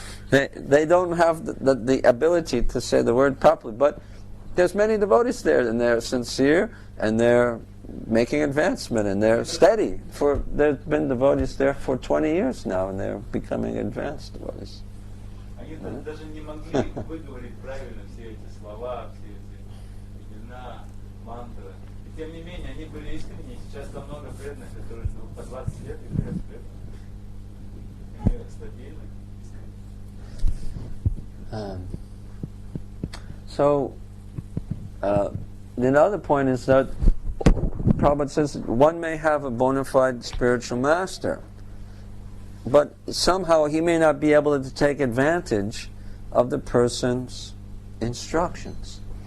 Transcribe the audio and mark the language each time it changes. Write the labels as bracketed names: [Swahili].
[English] They don't have the ability to say the word properly, but there's many devotees there, and they're sincere, and they're making advancement, and they're steady. There's been devotees there for 20 years now, and they're becoming advanced devotees. [Russian] Они даже не могли выговорить правильно все эти слова, все эти имена, мантры. И тем не менее, они были искренни. Сейчас там много преданных, которые по 20 лет являются преданными. Они стабильны, искренни. [English] So, the other point is that Prabhupada says one may have a bona fide spiritual master, but somehow he may not be able to take advantage of the person's instructions.